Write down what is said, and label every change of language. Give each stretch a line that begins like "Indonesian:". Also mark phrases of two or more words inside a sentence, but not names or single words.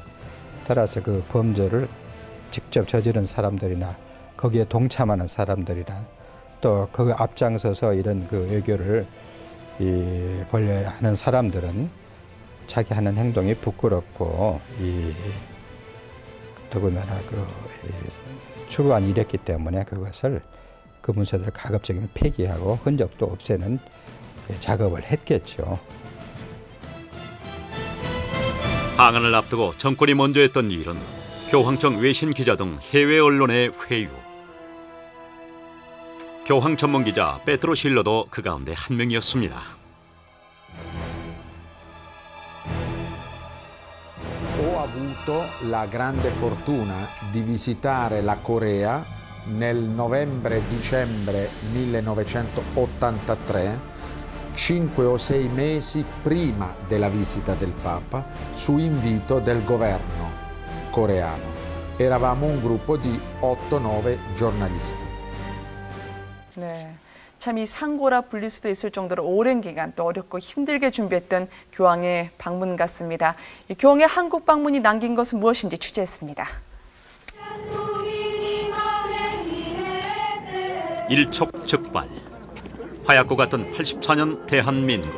Korean: 따라서 그 범죄를 직접 저지른 사람들이나 거기에 동참하는 사람들이나 또 그 앞장서서 이런 외교를 벌려하는 사람들은 자기 하는 행동이 부끄럽고 더군다나 추루한 일이었기 때문에 그것을 그 문서들을 가급적이면 폐기하고 흔적도 없애는 작업을 했겠죠. 방한을 앞두고 정권이 먼저 했던 일은 교황청 외신 기자 등 해외 언론의 회유. 교황 전문 기자 페트로 실러도 그 가운데 한 명이었습니다.
Italian: Ho avuto la grande fortuna di visitare la Corea nel novembre-dicembre 1983, 5 o 6 mesi prima della visita del Papa, su invito del governo coreano. Eravamo un gruppo di 8-9 giornalisti.
Korean: 네, 참 이 상고라 불릴 수도 있을 정도로 오랜 기간 또 어렵고 힘들게 준비했던 교황의 방문 같습니다. 이 교황의 한국 방문이 남긴 것은 무엇인지 취재했습니다. 일촉즉발, 화약고 같던 84년 대한민국.